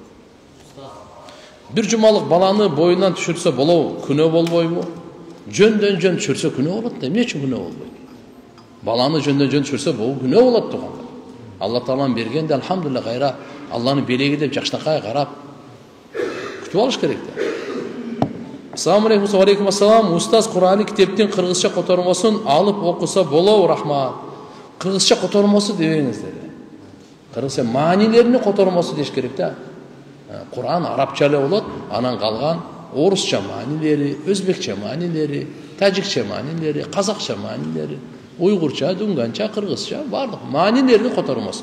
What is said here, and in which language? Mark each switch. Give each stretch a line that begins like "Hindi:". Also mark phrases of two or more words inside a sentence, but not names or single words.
Kyrgyz: Бир жумалык баланы боюнан түшүрсө болобу, күнөө болбойбу? Жөндөн жөн түшүрсө күнөө болот да, эмне үчүн күнөө болбойт? Баланы жөндөн жөн түшүрсө бул күнөө болот туугандар. Алла Тааланын бергенде алхамдулилlah кайра Алланын белеги деп жакшынакай карап күтүп алыш керек да.
Arabic: السلام عليكم، وعليكم السلام.
Kyrgyz: Устаз Кур'ан китептин кыргызча котормосун алып окуса болобу, рахмат. Кыргызча котормосу дебеңиздер. Кыргызча маанилерини котормосу деш керек да. Кур'ан арабча эле болот, анан калган орусча маанилери, өзбекче маанилери, тажикче маанилери, казакча маанилери, уйгурча, дүнганча, кыргызча бардык маанилерини котормосу.